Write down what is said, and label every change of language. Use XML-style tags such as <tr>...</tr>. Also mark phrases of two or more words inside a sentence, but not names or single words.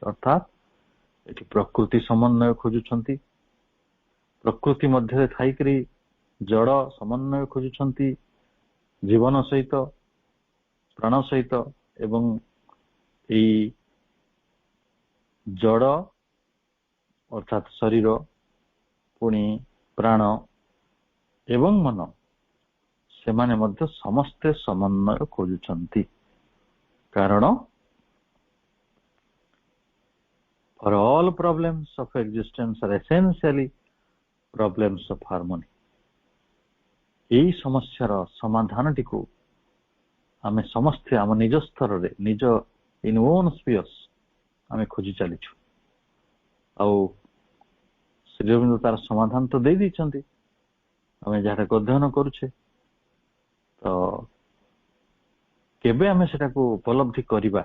<or>ଅର୍ଥାତ୍ ଏଠି ପ୍ରକୃତି ସମନ୍ୱୟ ଖୋଜୁଛନ୍ତି, ପ୍ରକୃତି ମଧ୍ୟରେ ଥାଇକରି ଜଡ଼ ସମନ୍ୱୟ ଖୋଜୁଛନ୍ତି, ଜୀବନ ସହିତ, ପ୍ରାଣ ସହିତ, ଏବଂ ଏଇ ଜଡ଼ ଅର୍ଥାତ୍ ଶରୀର, ପୁଣି ପ୍ରାଣ ଏବଂ ମନ, ସେମାନେ ମଧ୍ୟ ସମସ୍ତେ ସମନ୍ୱୟ ଖୋଜୁଛନ୍ତି।</or> <en>କାରଣ for all problems of existence are essentially problems of harmony।</en> <or>ଏଇ ସମସ୍ୟାର ସମାଧାନଟିକୁ ଆମେ ସମସ୍ତେ ଆମ ନିଜ ସ୍ତରରେ, ନିଜ</or> <en>in own spheres</en> <or>ଆମେ ଖୋଜି ଚାଲିଛୁ। ଆଉ ଶ୍ରୀ ଅରବିନ୍ଦ ତାର ସମାଧାନ ତ ଦେଇ ଦେଇଛନ୍ତି, ଆମେ ଯାହାକୁ ଅଧ୍ୟୟନ କରୁଛେ, ତ କେବେ ଆମେ ସେଟାକୁ ଉପଲବ୍ଧି କରିବା,</or>